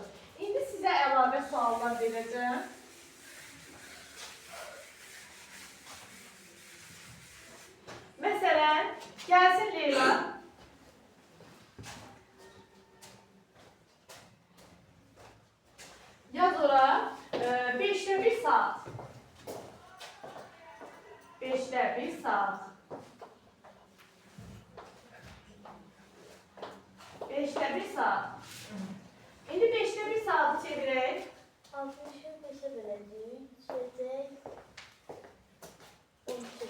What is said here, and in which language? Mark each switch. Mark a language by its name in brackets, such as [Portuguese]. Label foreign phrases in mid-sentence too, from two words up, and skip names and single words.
[Azerbaijani] İndi sizə əlavə suallar verəcəm. Məsələn, gəlsin Leyla. Yaz ora 5'te 1 saat. 5'te 1 saat. 5'te 1 saat. [Turkish] Şimdi 5'te 1 saati çevirək. 60'ı 5'e böleceğiz. Şeyde 12.